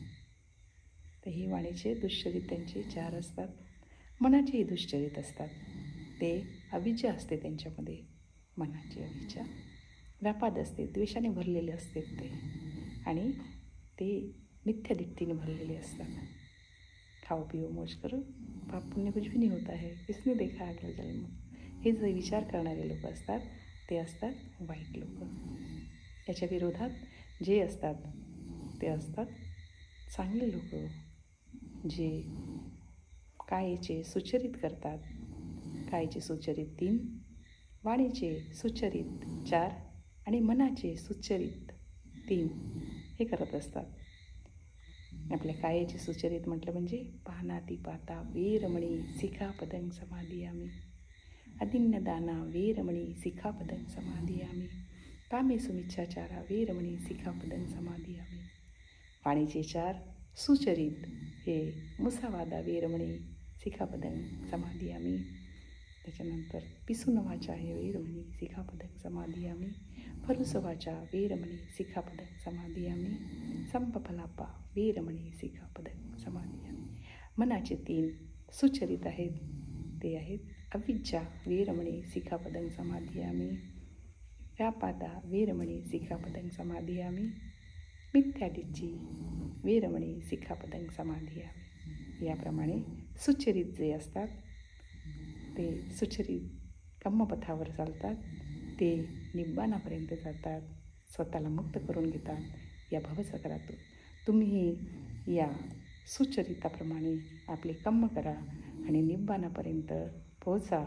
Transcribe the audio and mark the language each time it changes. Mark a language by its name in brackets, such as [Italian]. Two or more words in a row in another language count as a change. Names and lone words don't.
[Marathi] तर ही वाणीचे दुश्चरित त्यांचे 4 असतात. मनाचेही दुश्चरित असतात. ते अविद्या असते त्यांच्यामध्ये, मनाची अविद्या, व्यापाद असते, द्वेषाने भरलेले असते ते, आणि ते मिथ्यादिक्तीने भरलेले असतात. [Hindi] खाओ पिओ मौज करो, पाप पुण्य कुछ भी नहीं होता है, किसने देखा अगला जन्म, [Marathi] हे जे विचार करणारे लोक असतात ते असतात वाईट लोक. याच्या विरोधात जे असतात ते असतात चांगले लोक, जे कायेचे सुचरित करतात. कायेचे सुचरित 3, वाणीचे सुचरित 4 आणि मनाचे सुचरित 3 हे करत असतात. आपल्या कायेचे सुचरित म्हटलं म्हणजे [Pali] पानातिपाता वेरमणी शिखापदं समाधियामी, अदिन्नदाना वेरमणी शिखापदं समाधियामी, कामेसुमिच्छाचारा वेरमणी शिखापदं समाधियामी. [Marathi] वाणीचे 4 सुचरित हे [Pali] मुसावादा वेरमणी शिखापदं समाधियामी. त्याच्यानंतर पिसून वाचा हे वेरमणी शिखापदं समाधियामी, परुसवाचा वेरमणी शिखापदं समाधियामी, संपफलापा वेरमणी शिखापदं समाधियामी. [Marathi] मनाचे 3 सुचरित आहेत, ते आहेत [Pali] अविद्या वेरमणी शिखापदं समाधियामी, व्यापादा वेरमणी शिखापदं समाधियामी, मिथ्यादिच्ची वेरमणी शिखापदं समाधियामी. [Marathi] याप्रमाणे सुचरित जे असतात ते सुचरित कर्मपथावर चालतात, ते निब्बाणापर्यंत जातात, स्वतःला मुक्त करून घेतात या भवसागरातून. तुम्ही या सुचरिताप्रमाणे आपले कर्म करा आणि निब्बाणापर्यंत पोहोचा.